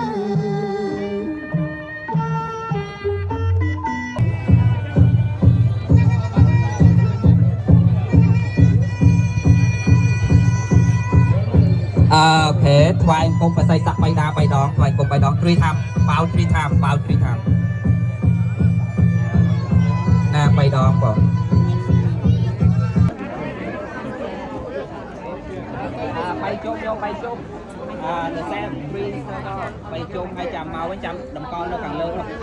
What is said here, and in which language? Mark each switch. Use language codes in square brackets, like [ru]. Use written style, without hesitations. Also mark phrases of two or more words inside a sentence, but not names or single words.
[km] ភេថ្វាយគុំបស័យសាក់3 ដងថ្វាយគុំ3 ដង 3 time បោ3 time បោ3 time ណា3 ដងបង 3 ជុំយក3 ជុំ [en] the same 3 circle [km] 3 ជុំហើយចាំមកវិញចាំតម្កល់នៅខាងលើនោះ